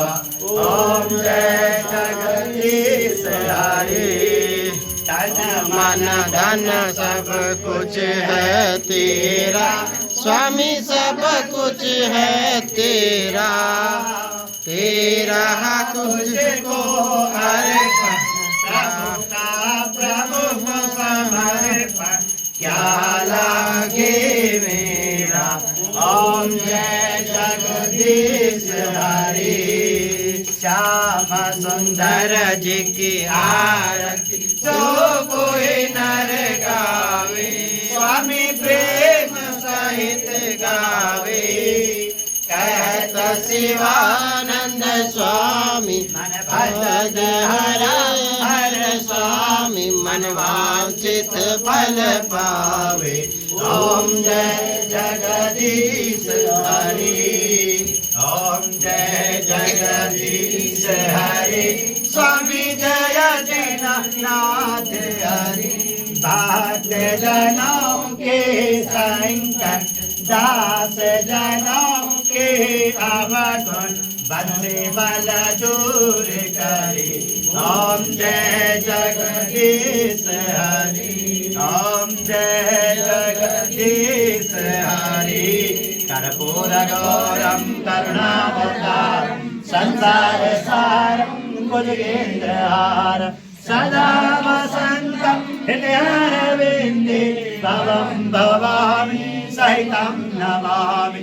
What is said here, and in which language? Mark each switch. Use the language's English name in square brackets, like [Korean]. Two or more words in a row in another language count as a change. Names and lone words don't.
[Hindi] ओम जय जगदीश हरि, तन मन धन सब कुछ है तेरा, स्वामी सब कुछ है तेरा। तेरा तुझको अर्पण, प्रभु का प्रभु को समर्पण, क्या लागे मेरा। ओम जय जगदीश हरि, श्याम सुंदर जी की आरती जो कोई नर गावे, स्वामी प्रेम सहित गावे। कहत शिवानंद स्वामी, भज हर हर स्वामी, मन वांछित फल पावे। ओम जय जगदीश हरि, ओम जय जगदीश हरि, स्वामी जय दीनानाथ हरि। भक्त जनों के संकट, दास जनों के अवगुण, बंदे बल दूर करे। ओम जय जगदीश हरि, ओम जय जगदीश हरि। [Sanskrit] कर्पूर गौरम करुणावतारम, संसार सारम भुजगेन्द्रहारम, सदा वसन्तं हृदयारविन्दे, भवं भवामि सहितं नमामि।